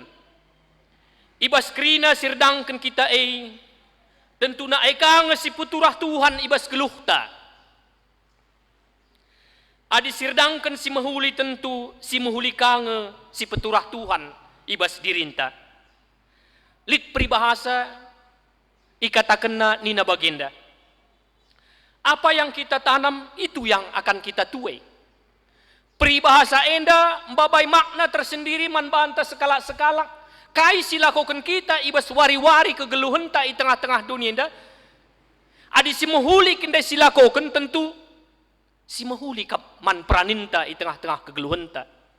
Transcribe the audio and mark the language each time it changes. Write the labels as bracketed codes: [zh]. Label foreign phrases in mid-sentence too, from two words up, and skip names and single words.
[btx] Ibas kerina sirdangkan kita tentuna kang si puturah Tuhan ibas geluh ta. Adi sirdangkan si mahuli tentu si mahuli kang si peturah Tuhan ibas dirinta. Lit peribahasa ikatakenna nina bagenda. [id] Apa yang kita tanam itu yang akan kita tuai. [btx] Peribahasa enda mbabai [id] makna tersendiri [btx] man banta sekalak-sekalak Kai silakokan kita ibas wari-wari kegeluhan ta [id] di tengah-tengah dunia [btx] dah. Adi si mahuli kinda silakokan tentu si mahuli kap man praninta [id] di tengah-tengah [btx] kegeluhan ta.